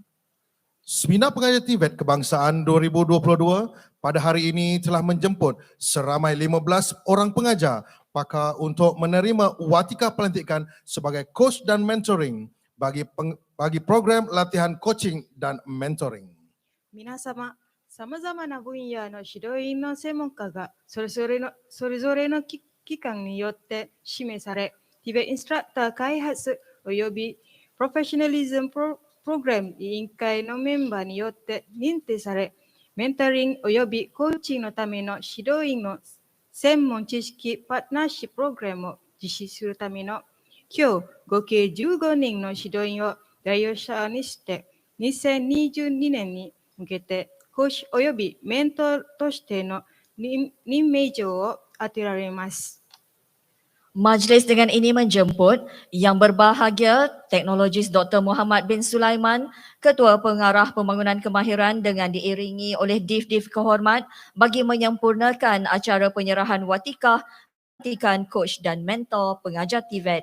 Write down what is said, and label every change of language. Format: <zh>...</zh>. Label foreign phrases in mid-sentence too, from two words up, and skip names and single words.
<ms>Seminar Pengajar TVET Kebangsaan 2022 pada hari ini telah menjemput seramai 15 orang pengajar pakar untuk menerima watika pelantikan sebagai coach dan mentoring bagi program latihan coaching dan mentoring.</ms> <ja>皆様、さまざまな分野の指導員の専門家がそれぞれの機関によって指名され、TVETインストラクター開発及び</ja> <en>Professionalism Program</en> <ja>委員会のメンバーによって認定され、メンタリングおよびコーチングのための指導員の専門知識パートナーシッププログラムを実施するための今日合計15人の指導員を代表者にして2022年に向けて講師およびメントーとしての任命状を当てられます。</ja> <ms>Majlis dengan ini menjemput Yang Berbahagia Teknologis Dr. Muhammad bin Sulaiman, Ketua Pengarah Pembangunan Kemahiran dengan diiringi oleh Div-Div Kehormat bagi menyempurnakan acara penyerahan watikah, pelantikan coach dan mentor pengajar TVET.</ms>